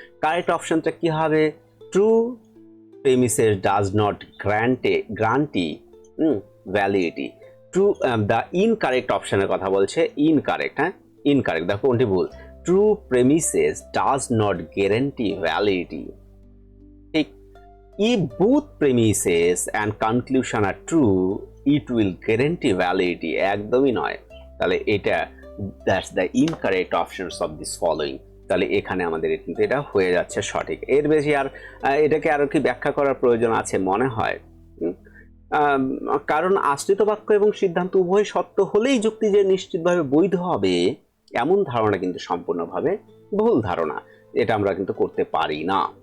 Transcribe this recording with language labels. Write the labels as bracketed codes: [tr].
[bn] Correct অপশনটা কি হবে? [en] True premises does not guarantee validity. True, the incorrect অপশনের [bn] কথা বলছে, [en] Incorrect. হ্যাঁ, incorrect, [bn] দেখো কোনটি ভুল। [en] True premises does not guarantee validity. ঠিক, if both premises and conclusion are true it will guarantee validity, [bn] একদমই নয়। তাহলে এটা [en] that's the incorrect options of this following। [bn] তাহলে এখানে আমাদের কিন্তু এটা হয়ে যাচ্ছে সঠিক। এর বেশি আর এটাকে আরো কি ব্যাখ্যা করার প্রয়োজন আছে মনে হয়? কারণ আশ্রিত বাক্য এবং সিদ্ধান্ত উভয় সত্য হলেই যুক্তি যে নিশ্চিতভাবে বৈধ হবে এমন ধারণা কিন্তু সম্পূর্ণভাবে ভুল ধারণা, এটা আমরা কিন্তু করতে পারি না।